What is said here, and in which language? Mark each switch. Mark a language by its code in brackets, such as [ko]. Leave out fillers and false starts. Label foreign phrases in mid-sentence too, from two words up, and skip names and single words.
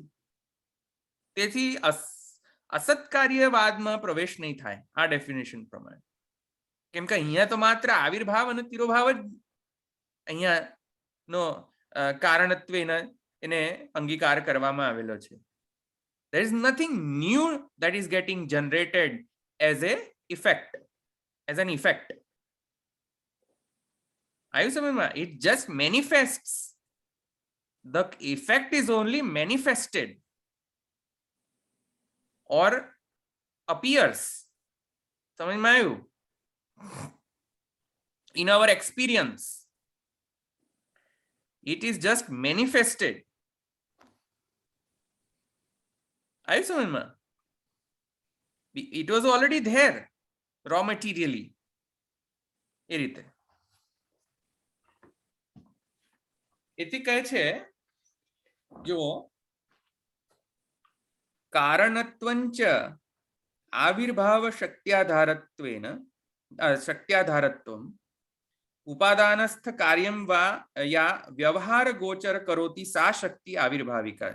[gu] તેથી અસત્કાર્યવાદમાં પ્રવેશ નહીં થાય આ ડેફિનેશન પ્રમાણે, કેમ કે અહીંયા તો માત્ર આવિર્ભાવ અને તિરોભાવ જ અહીંયા નો કારણત્વ એને અંગીકાર કરવામાં આવેલો છે. [en] There is nothing new that is getting generated as a effect, as an effect. [gu] આવ્યું સમયમાં? [en] It just manifests. The effect is only manifested or appears. [gu] સમજમાં આવ્યું? [en] In our experience, it is just manifested. [gu] આવ્યું સમજમાં? [en] It was already there raw materially. [gu] એ રીતે એથી કહે છે જો [sa] कारणत्वंच आविर्भाव शक्त्याधारत्वेन शक्त्याधारत्वम उपादानस्थ कार्यम वा या व्यवहार गोचर करोति सा शक्ति आविर्भाविका.